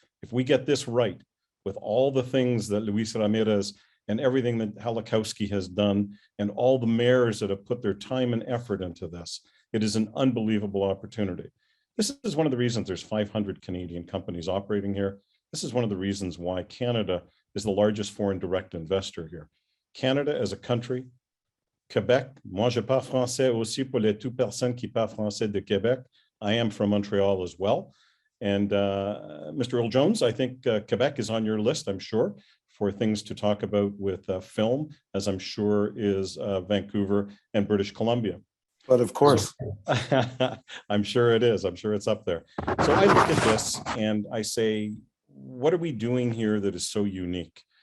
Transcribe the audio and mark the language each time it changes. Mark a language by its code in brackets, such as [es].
[en] If we get this right, with all the things that Luis Ramirez and everything that Halakowski has done and all the mayors that have put their time and effort into this, it is an unbelievable opportunity. This is one of the reasons there's 500 Canadian companies operating here. This is one of the reasons why Canada is the largest foreign direct investor here. Canada as a country, [fr] Quebec, moi je parle français aussi pour les 2 personnes qui parlent français de Quebec. [en] I am from Montreal as well. And Mr. Earl Jones, I think Quebec is on your list, I'm sure, for things to talk about with film, as I'm sure is Vancouver and British Columbia. But of course. I'm sure it is. I'm sure it's up there. So I look at this and I say, what are we doing here that is so unique?